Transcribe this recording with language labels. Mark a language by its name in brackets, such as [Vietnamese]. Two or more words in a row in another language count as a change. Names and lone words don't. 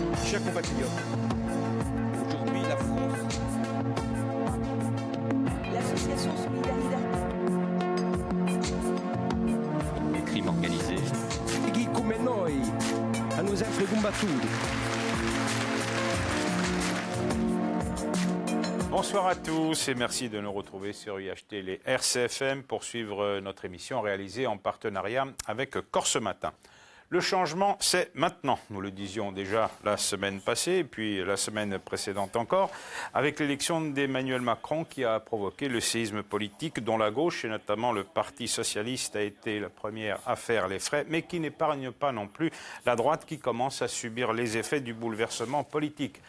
[French] Chers compatriotes, aujourd'hui la France... L'association Solidarité. Les crimes organisés. [Italian] Chi come noi hanno sempre combattuto. [French] Bonsoir à tous et merci de nous retrouver sur UHT les RCFM pour suivre notre émission réalisée en partenariat avec Corse Matin. Le changement, c'est maintenant. Nous le disions déjà la semaine passée et puis la semaine précédente encore, avec l'élection d'Emmanuel Macron qui a provoqué le séisme politique dont la gauche et notamment le Parti socialiste a été la première à faire les frais, mais qui n'épargne pas non plus la droite qui commence à subir les effets du bouleversement politique.